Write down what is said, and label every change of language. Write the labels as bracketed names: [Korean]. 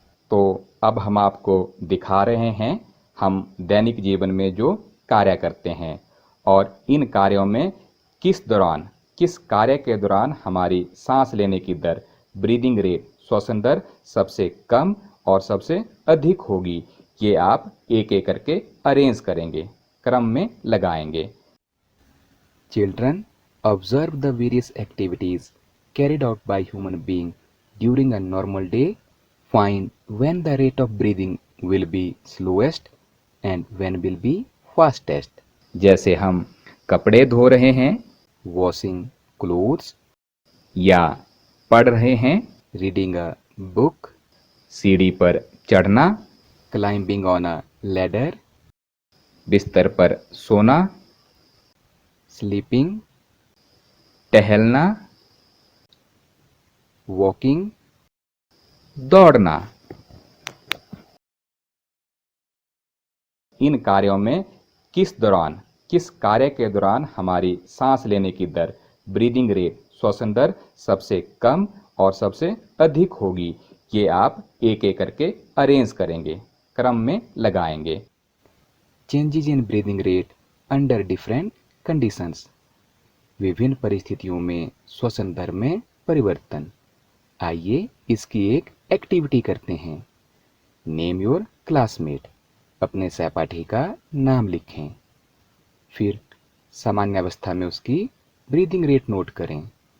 [Hindi] तो अब हम आपको दिखा रहे हैं हम दैनिक जीवन में जो कार्य करते हैं और इन कार्यों में किस कार्य के दौरान हमारी सांस लेने की दर, ब्रीदिंग रेट, श्वसन दर सबसे कम और सबसे अधिक होगी, ये आप एक एक करके अरेंज करेंगे, क्रम में लगाएंगे। [English] Children, observe the various activities carried out by human being during a normal day. Find when the rate of breathing will be slowest and when will be fastest. [Hindi] जैसे हम कपड़े धो रहे हैं, [English] Washing clothes, [Hindi] या पढ़ रहे हैं, [English] reading a book, [Hindi] सीढ़ी पर चढ़ना, [English] climbing on a ladder, [Hindi] बिस्तर पर सोना, [English] sleeping, [Hindi] टहलना, [English] walking, [Hindi] दौड़ना। इन कार्यों में किस कार्य के दौरान हमारी सांस लेने की दर, ब्रीदिंग रेट, श्वसन दर सबसे कम और सबसे अधिक होगी, ये आप एक एक करके अरेंज करेंगे, क्रम में लगाएंगे। [English] changes in breathing rate under different conditions. [Hindi] विभिन्न परिस्थितियों में श्वसन दर में परिवर्तन। आइए इसकी एक एक्टिविटी करते हैं। [English] name your classmate, [Hindi] अपने सहपाठी का नाम लिखें। फिर सामान्य अवस्था में उसकी ब्रीदिंग रेट नोट करें।